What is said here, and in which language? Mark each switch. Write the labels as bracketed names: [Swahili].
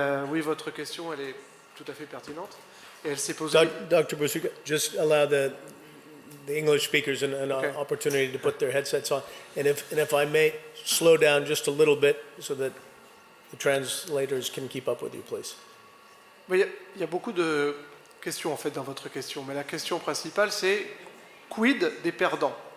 [French] Oui, votre question, elle est tout à fait pertinente. Et elle s'est posée... [English] Dr. Boussichas, just allow the English speakers an Okay. opportunity to put their headsets on. And if I may, slow down just a little bit so that the translators can keep up with you, please. [French] Il y a beaucoup de questions en fait dans votre question, mais la question principale c'est quid des perdants?